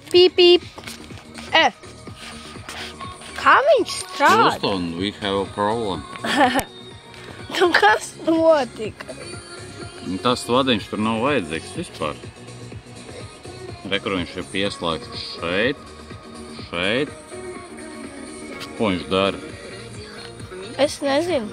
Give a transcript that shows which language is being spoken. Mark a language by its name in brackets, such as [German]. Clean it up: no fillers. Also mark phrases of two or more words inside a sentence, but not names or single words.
[Latvian] Pīp, pīp. Kā viņš strādā? [English] Houston, we have a problem. [Latvian] Nu, kas notika? Tas vadiņš tur nav vajadzīgs vispār. Rekur viņš ir pieslēgts šeit. Ko viņš dara? Es nezinu.